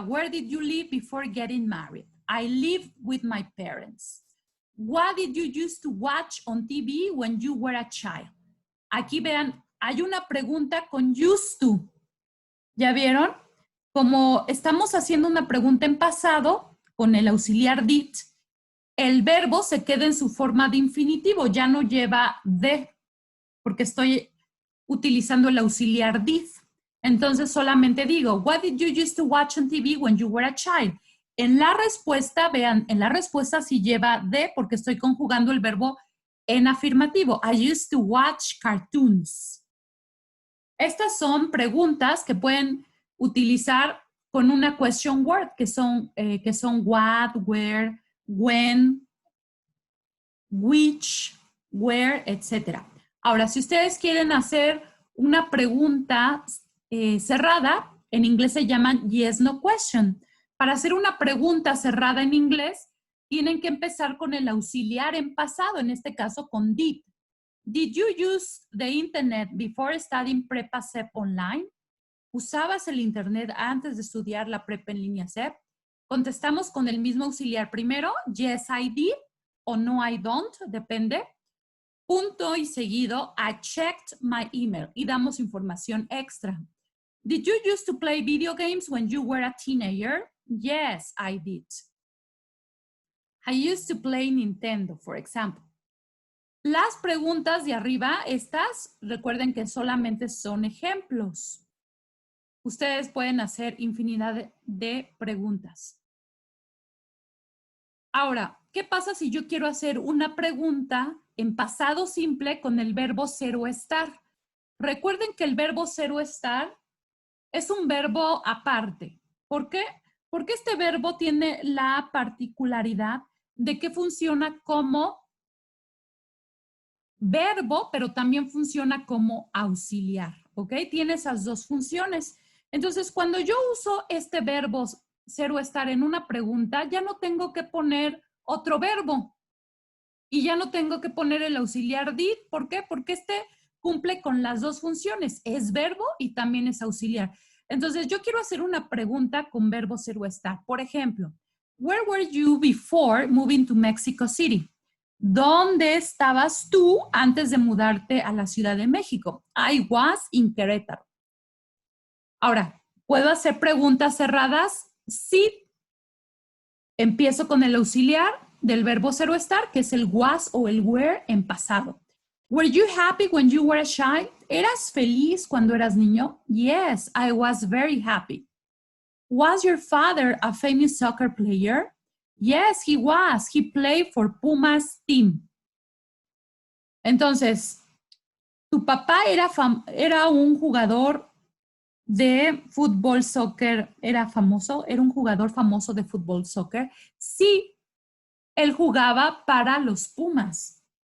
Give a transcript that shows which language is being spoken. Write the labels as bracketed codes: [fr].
[en] Where did you live before getting married? I lived with my parents. What did you used to watch on TV when you were a child? [es] Aquí vean, hay una pregunta con used to. ¿Ya vieron? Como estamos haciendo una pregunta en pasado, con el auxiliar did, el verbo se queda en su forma de infinitivo, ya no lleva de, porque estoy utilizando el auxiliar did. Entonces solamente digo, [en] what did you used to watch on TV when you were a child? [es] En la respuesta, vean, en la respuesta sí lleva de porque estoy conjugando el verbo en afirmativo. [en] I used to watch cartoons. [es] Estas son preguntas que pueden utilizar con una question word, que son what, where, when, which, where, etc. Ahora, si ustedes quieren hacer una pregunta cerrada, en inglés se llaman yes, no question. Para hacer una pregunta cerrada en inglés, tienen que empezar con el auxiliar en pasado, en este caso con did. [en] Did you use the internet before studying Prepa SEP online? [es] ¿Usabas el internet antes de estudiar la prepa en línea SEP? Contestamos con el mismo auxiliar primero, [en] yes, I did, [es] o [en] no, I don't, [es] depende. Punto y seguido, [en] I checked my email [es] y damos información extra. [en] Did you used to play video games when you were a teenager? Yes, I did. I used to play Nintendo, for example. [es] Las preguntas de arriba, estas, recuerden que solamente son ejemplos. Ustedes pueden hacer infinidad de preguntas. Ahora, ¿qué pasa si yo quiero hacer una pregunta en pasado simple con el verbo ser o estar? Recuerden que el verbo ser o estar es un verbo aparte. ¿Por qué? Porque este verbo tiene la particularidad de que funciona como verbo, pero también funciona como auxiliar, ¿ok? Tiene esas dos funciones. Entonces, cuando yo uso este verbo ser o estar en una pregunta, ya no tengo que poner otro verbo y ya no tengo que poner el auxiliar did. ¿Por qué? Porque este cumple con las dos funciones, es verbo y también es auxiliar. Entonces, yo quiero hacer una pregunta con verbo ser o estar. Por ejemplo, [en] where were you before moving to Mexico City? [es] ¿Dónde estabas tú antes de mudarte a la Ciudad de México? [en] I was in Querétaro. [es] Ahora, ¿puedo hacer preguntas cerradas? Sí. Empiezo con el auxiliar del verbo ser o estar, que es el was o el were en pasado. [en] Were you happy when you were a child? [es] ¿Eras feliz cuando eras niño? [en] Yes, I was very happy. Was your father a famous soccer player? Yes, he was. He played for Pumas team. [es] Entonces, tu papá era un jugador de fútbol, soccer, era un jugador famoso de fútbol, soccer. Sí, él jugaba para los Pumas.